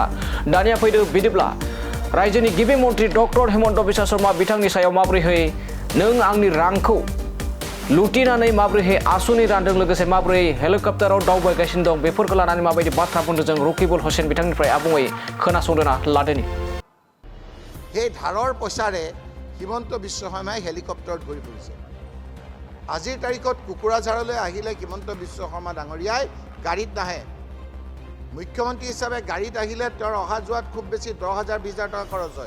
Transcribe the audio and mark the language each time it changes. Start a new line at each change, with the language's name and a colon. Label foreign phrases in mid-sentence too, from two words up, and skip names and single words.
Bodo: दानिया फैदो बिदिब्ला रायजोनि गिबि मन्त्रि डक्टर हिमन्त बिश्व शर्मा बिथांनि सायाव माबोरैहाय नों आंनि रांखौ लुटिनानै माबोरैहाय आसुनि रानदों लोगोसे माबोरै हेलिकप्टाराव दावबायगासिनो दं बेफोरखौ लानानै माबायदि बाथ्रा बुंदों जों रकिबुल हुसैन बिथांनिफ्राय आबुङै खोनासंदोना लादोनि।
Assamese: সেই ধাৰৰ পইচাৰে হিমন্ত বিশ্ব শৰ্মাই হেলিকপ্টাৰত ঘূৰি ফুৰিছে। আজিৰ তাৰিখত কোকৰাঝাৰলৈ আহিলে হিমন্ত বিশ্ব শৰ্মা ডাঙৰীয়াই গাড়ীত নাহে। মুখ্যমন্ত্ৰী হিচাপে গাড়ীত আহিলে তেওঁৰ অহা যোৱাত খুব বেছি 10,000-20,000 টকা খৰচ হয়।